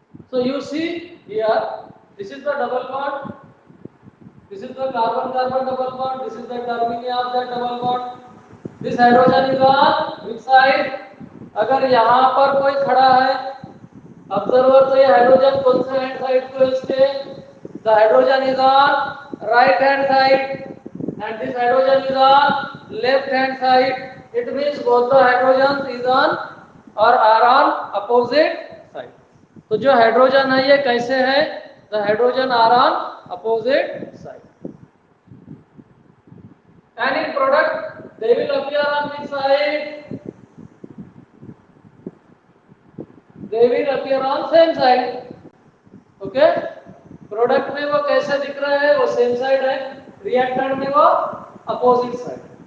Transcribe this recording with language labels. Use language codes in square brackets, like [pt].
[en] So you see here, this is the double bond, this is the carbon-carbon double bond, this is the termini of that double bond. This hydrogen is on which side? [hi] अगर यहाँ पर कोई खड़ा है observer, तो ये hydrogen कौन से हैंड साइड को इसके? [en] The hydrogen is on right hand side and this hydrogen is on left hand side. It means both the hydrogens is on or are on opposite side. [hi] तो जो hydrogen है ये कैसे है? [en] The hydrogen are on opposite side. And in product they will appear on which side? They will appear on same side. Okay? [hi] Product में वो कैसे दिख रहा है? वो सेम साइड है. रिएक्टेंट में वो अपोजिट साइड.